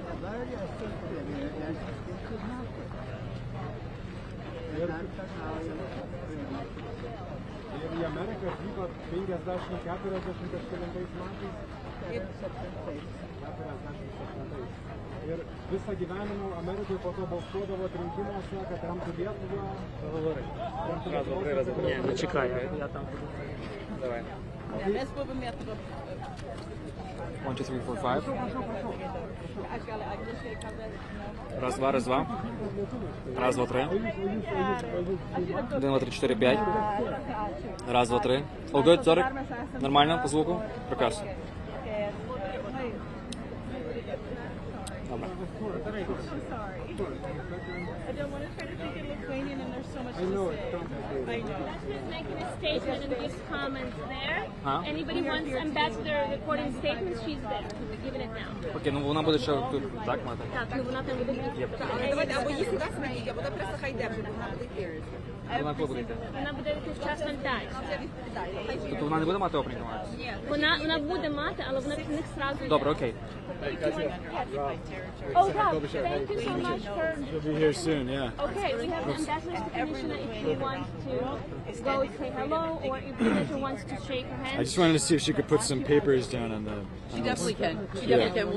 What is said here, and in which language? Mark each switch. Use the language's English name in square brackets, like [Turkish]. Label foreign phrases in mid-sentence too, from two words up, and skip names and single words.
[Lithuanian] Ir į Ameriką atvykot 50-40 kažkelintais metais? 47. Ir visą gyvenimą Amerikai po to balsuodavot rinkimuose, kad remtų Lietuvą? [Ukrainian] Не, чекай, я там. Давай. [Lithuanian] Mes buvom Lietuva. 1, 2, 3, 4, 5. Aš gal angliškai kalbėti. [Ukrainian] Раз, два, раз, два. Раз, два, три. 1, 2, 3, 4, 5. Раз, два, три. [English] All good, [Ukrainian] Зорик? Нормально по звуку? Прекрасно. Добре. [English] I don't want to try to think in Lithuanian and there's so much I know to it's say. complicated. I know. Just making a statement in these comments there. Huh? Anybody wants ambassador recording statements, she's there. We're giving it now. [Ukrainian] Окей, ну вона буде ще тут, так, мати? Так, ну вона там буде. Давайте, або їх сюди сміть, або просто хай йде, щоб вона буде йти. Вона коли буде йти? Вона буде якийсь час вантаж. Тобто вона не буде мати опрінг мати? Вона буде мати, але вона в них зразу йде. Добре, окей. [English] Oh, wow. Thank you so much for... She'll be here soon, yeah. Okay, we have the ambassador's commissioner if she wants to go say hello, or if the ambassador wants to shake her hand. I just wanted to see if she could put some papers down on the... She definitely can. She definitely can.